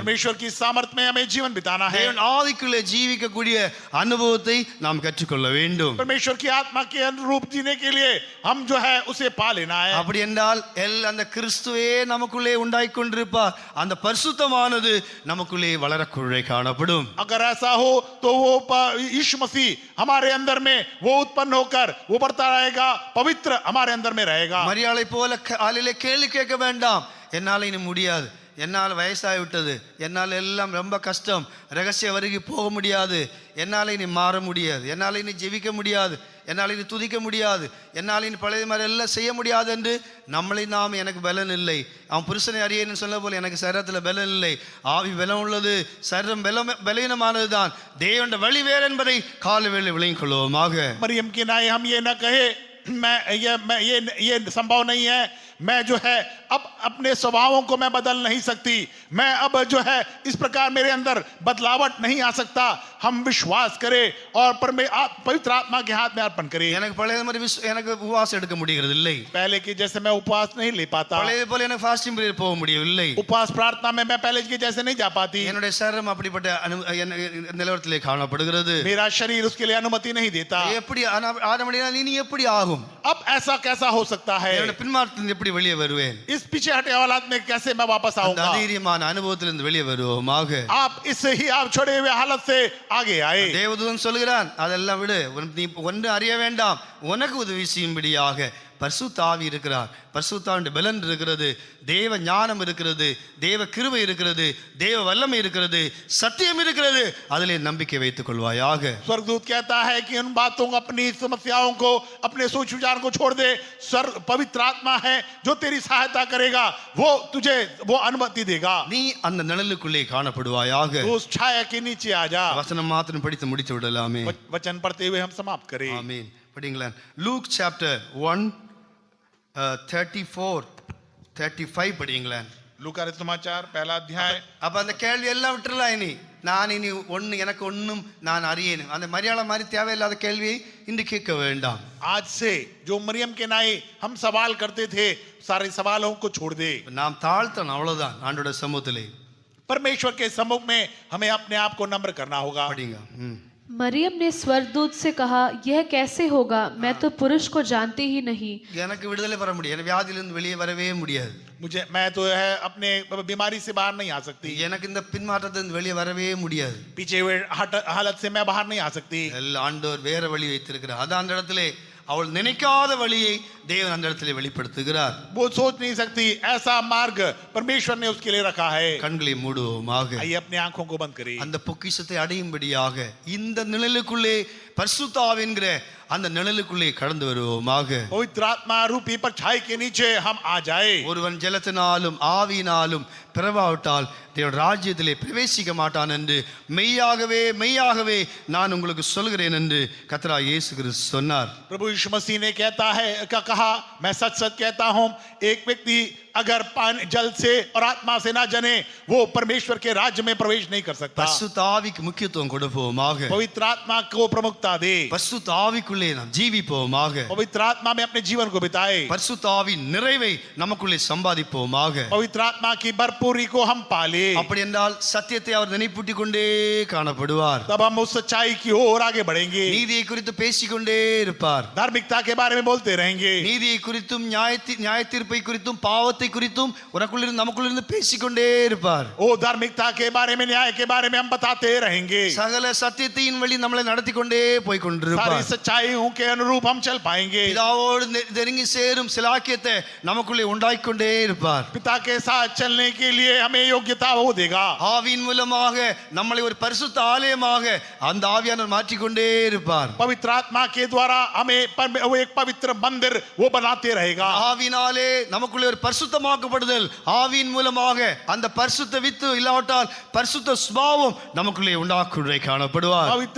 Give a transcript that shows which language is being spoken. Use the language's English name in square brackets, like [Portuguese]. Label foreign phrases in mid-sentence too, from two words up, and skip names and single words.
[Hindi] परमेश्वर की सामर्थ में हमें जीवन बिताना है. [Tamil] தேவன் ஆவிக்குள்ளே ஜீவிக்கக்கூடிய அனுபவத்தை நாம் கற்றுக்கொள்ள வேண்டும். [Hindi] परमेश्वर की आत्मा के अनुरूप जीने के लिए हम जो है उसे पा लेना है. [Tamil] அப்படி என்றால் அந்த கிறிஸ்துவே நமக்குள்ளே உண்டாய் கொண்டிருப்பார். அந்த பரிசுத்தமானது நமக்குள்ளே வளரக்குள்ளே காணப்படும். [Hindi] अगर ऐसा हो तो वो यीशु मसीह हमारे अंदर में वो उत्पन्न होकर वो बढ़ता रहेगा, पवित्र हमारे अंदर में रहेगा. [Tamil] மரியாளை போல காலையிலே கேள்வி கேட்க வேண்டாம். என்னால் இனி முடியாது, என்னால் வயசாகிவிட்டது, என்னால் எல்லாம் ரொம்ப கஷ்டம், ரகசிய வருகை போக முடியாது, என்னால் இனி மாற முடியாது, என்னால் இனி ஜெபிக்க முடியாது, என்னால் இனி துதிக்க முடியாது, என்னால் இனி பழைய மாதிரி எல்லாம் செய்ய முடியாது என்று நம்மளை நாம் எனக்கு பலன் இல்லை, அவன் புருஷனை அறியேன்னு சொல்ல போல எனக்கு சரீரத்தில் பலன் இல்லை, ஆவி பலம் உள்ளது, சரீரம் பலவீனமானது தான், தேவனுடைய வழி வேறு என்பதை காலவேளை விளங்கிக் கொள்வோமாக. [Hindi] मरियम के नाए हम ये न कहे ये संभव नहीं है, मैं जो है अब अपने स्वभावों को मैं बदल नहीं सकती, मैं अब जो है इस प्रकार मेरे अंदर बदलावट नहीं आ सकता. हम विश्वास करें और पवित्र आत्मा के हाथ में अर्पण करें. [Tamil] எனக்கு பழைய மாதிரி எனக்கு உபவாசம் எடுக்க முடிகிறது இல்லை. [Hindi] पहले की जैसे मैं उपवास नहीं ले पाता. [Tamil] பழைய போல எனக்கு [English] fasting period [Tamil] போக முடியவில்லை. [Hindi] उपवास प्रार्थना में मैं पहले की जैसे नहीं जा पाती. [Tamil] என்னுடைய சரீரம் அப்படிப்பட்ட நிலவரத்திலே காணப்படுகிறது. [Hindi] मेरा शरीर उसके लिए अनुमति नहीं देता. [Tamil] எப்படி ஆன முடியாது? இனி எப்படி ஆகும்? [Hindi] अब ऐसा कैसा हो सकता है? [Tamil] என்னுடைய பின்மாற்றத்திலிருந்து எப்படி வெளியே வருவேன்? [Hindi] इस पीछे हटे हालात में कैसे मैं वापस [Tamil] அந்த [Hindi] आऊंगा? [Tamil] அதீரியமான அனுபவத்திலிருந்து வெளியே வருவோமாக. [Hindi] आप इससे ही आप छोड़े हुए हालत से आगे आए. [Tamil] தேவதூதன் சொல்கிறான், அதெல்லாம் விடு, நீ ஒன்று அறிய வேண்டாம், உனக்கு உதவி செய்யும்படியாக பரிசுத்த ஆவி இருக்கிறார், பரிசுத்தாவின் பலன் இருக்கிறது, தேவ ஞானம் இருக்கிறது, தேவ கிருபை இருக்கிறது, தேவ வல்லமை இருக்கிறது, சத்தியம் இருக்கிறது, அதிலே நம்பிக்கை வைத்துக் கொள்வாயாக. [Hindi] स्वर्गदूत कहता है कि उन बातों को, अपनी समस्याओं को, अपने सोच विचार को छोड़ दे. पवित्र आत्मा है जो तेरी सहायता करेगा, वो तुझे वो अनुमति देगा. [Tamil] நீ அந்த நிழலுக்குள்ளே காணப்படுவாயாக. [Hindi] तो उस छाया के नीचे आ जा. [Tamil] வசனம் மாத்திரம் படித்து முடித்து விடலாமே. [Hindi] वचन पढ़ते हुए हम समाप्त करें. [Tamil] ஆமென். படிங்களேன். லூக் சாப்டர் 1:34-35 படிங்களேன். [Hindi] लूका समाचार पहला अध्याय. [Tamil] அப்ப அந்த கேள்வி எல்லாம் விட்டுறலாம். இனி நான் இனி எனக்கு ஒன்றும் நான் அறியேன், அந்த மரியாதை மாதிரி தேவையில்லாத கேள்வியை இன்று கேட்க வேண்டாம். [Hindi] आज से जो मरियम के नाई हम सवाल करते थे, सारे सवालों को छोड़ दे. [Tamil] நாம் தாழ்த்தணும், அவ்வளவுதான். ஆண்டோட சமூகத்திலே [Hindi] परमेश्वर के सम्मुख में हमें अपने आप को नम्र करना होगा. [Tamil] படிங்க. [Hindi] मरियम ने स्वर्गदूत से कहा, यह कैसे होगा? मैं तो पुरुष को जानती ही नहीं. [Tamil] எனக்கு விடுதலை பெற முடியாது, எனக்கு வியாதியிலிருந்து வெளியே வரவே முடியாது, [Hindi] मैं तो है अपने बीमारी से बाहर नहीं आ सकती. [Tamil] எனக்கு இந்த பின்மாற்றத்திலிருந்து வெளியே வரவே முடியாது, [Hindi] पीछे हुए हालत से मैं बाहर नहीं आ सकती. [Tamil] எல்லாம் ஆண்டவர் வேற வழி வைத்திருக்கிறார். அது அந்த இடத்திலே அவள் நினைக்காத வழியை தேவன் அந்த இடத்திலே வெளிப்படுத்துகிறார். [Hindi] वो सोच नहीं सकती ऐसा मार्ग परमेश्वर ने उसके लिए रखा है. [Tamil] கண்களை மூடுவோமாக. [Hindi] आइए अपनी आंखों को बंद करें. [Tamil] அந்த பொக்கிஷத்தை அடையும்படியாக இந்த நிழலுக்குள்ளே, பரிசுத்த ஆவிங்கிற அந்த நிழலுக்குள்ளே கடந்து வருவோமாக. [Hindi] पवित्र आत्मा रूपी परछाई के नीचे हम आ जाए. [Tamil] ஒருவன் ஜலத்தினாலும் ஆவியினாலும் பிறவாவிட்டால் தேவ ராஜ்யத்திலே பிரவேசிக்க மாட்டான் என்று மெய்யாகவே மெய்யாகவே நான் உங்களுக்கு சொல்கிறேன் என்று கர்த்தராகிய இயேசு கிறிஸ்து சொன்னார். [Hindi] प्रभु यीशु मसीह ने कहा, मैं सच सच कहता हूं, एक व्यक्ति अगर जल से और आत्मा से ना जने वो परमेश्वर के राज्य में प्रवेश नहीं कर सकता। [Tamil] பரிசுத்த ஆவிக்கு முக்கியத்துவம் கொடுப்போமாக. [Hindi] पवित्र आत्मा को प्रमुखता दे, [Tamil] பரிசுத்த ஆவிக்குள்ளே நாம் ஜீவிப்போமாக. [Hindi] पवित्र आत्मा में अपने जीवन को बिताए, [Tamil] பரிசுத்த ஆவியின் நிறைவை நமக்குள்ளே சம்பாதிப்போமாக. [Hindi] पवित्र आत्मा की भरपूरी को हम पाले। [Tamil] அப்படி என்றால் சத்தியத்தை அவர் நினைப்பூட்டிக் கொண்டே காணப்படுவார். [Hindi] तब हम उस सच्चाई की ओर आगे बढ़ेंगे, [Tamil] நீதியை குறித்து பேசிக்கொண்டே இருப்பார். [Hindi] धार्मिकता के बारे में बोलते रहेंगे, [Tamil] நீதியை குறித்தும் நியாய தீர்ப்பை குறித்தும் பாவத்தை குறித்தும் உனக்குள்ளிருந்து நமக்குள்ளிருந்து பேசிக்கொண்டே இருப்பார். [Hindi] ओ धार्मिकता के बारे में, न्याय के बारे में हम बताते रहेंगे। [Tamil] சகல சத்தியத்தின் வழி நம்மளை நடத்தி கொண்டே போய் [Hindi] सारी [Tamil] கொண்டிருப்பார். [Hindi] सच्चाइयों के अनुरूप हम चल पाएंगे। [Tamil] பிதாவோடு நெருங்கி சேரும் சிலாக்கியத்தை நமக்குள்ளே உண்டாக்கிக் கொண்டே இருப்பார். [Hindi] पिता के साथ चलने के लिए हमें योग्यता वो देगा। [Tamil] ஆவியின் மூலமாக நம்மளை ஒரு பரிசுத்த ஆலயமாக அந்த ஆவியானவர் மாற்றிக்கொண்டே இருப்பார். [Hindi] पवित्र आत्मा के द्वारा हमें वो एक पवित्र मंदिर वो बनाते रहेगा। [Tamil] ஆவியினாலே நமக்குள்ளே ஒரு பரிசுத்தமாக்கப்படுதல், ஆவியின் மூலமாக அந்த பரிசுத்த வித்து இல்லாவிட்டால் பரிசுத்த சுபாவம் நமக்குள்ளே உண்டாக்குள்ளே காணப்படுவார்.